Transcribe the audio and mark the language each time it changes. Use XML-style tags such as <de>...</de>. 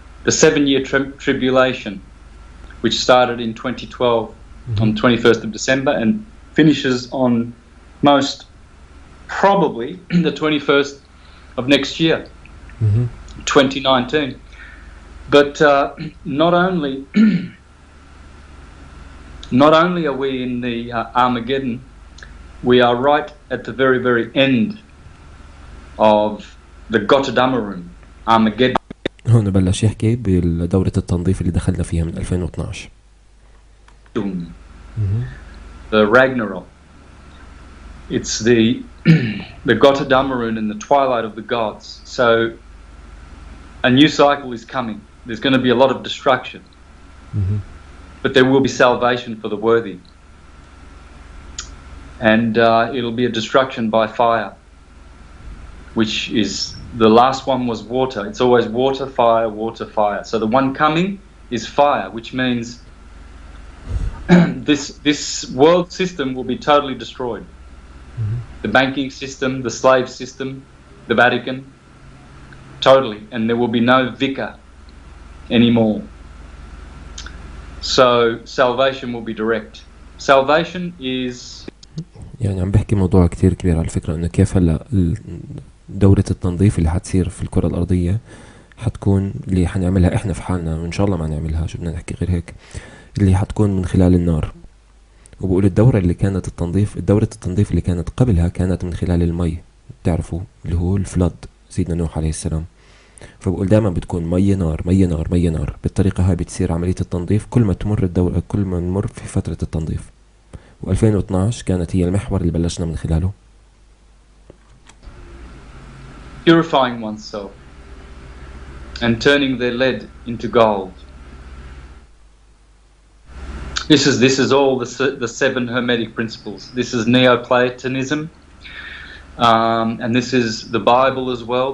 <en>The 7-year tribulation, which started in 2012 on the 21st of December and finishes on most probably the 21st of next year, 2019. But not only are we in the Armageddon, we are right at the very, very end of the Gotterdammerung, Armageddon.</en> <ar>هون بلش يحكي بدورة التنظيف اللي دخلنا فيها من 2012.</ar> <en>The Ragnarok. It's the Götterdämmerung and the twilight of the gods. So a new cycle is coming. There's going to be a lot of destruction. But there will be salvation for the worthy. And it'll be a destruction by fire, which is, the last one was water. It's always water, fire, water, fire. So the one coming is fire, which means this world system will be totally destroyed. The banking system, the slave system, the Vatican, totally. And there will be no vicar anymore. So salvation will be direct. Salvation is...</en> <ar>يعني عم بحكي موضوع كتير كبير على فكرة، انه كيف هلا دورة التنظيف اللي حتصير في الكرة الأرضية حتكون اللي حنعملها احنا في حالنا، وان شاء الله ما نعملها، شو بدنا نحكي غير هيك، اللي حتكون من خلال النار. وبقول الدورة التنظيف اللي كانت قبلها كانت من خلال المي، بتعرفوا اللي هو الفلد، سيدنا نوح عليه السلام. فبقول دائما بتكون مية نار مية نار مية نار. بالطريقة هاي بتصير عملية التنظيف كل ما تمر الدورة، كل ما نمر في فترة التنظيف. و2012 كانت هي المحور اللي بلشنا من خلاله.</ar> <en>Purifying oneself and turning their lead into gold. This is all the seven Hermetic principles. This is Neoplatonism, and this is the Bible as well.</en>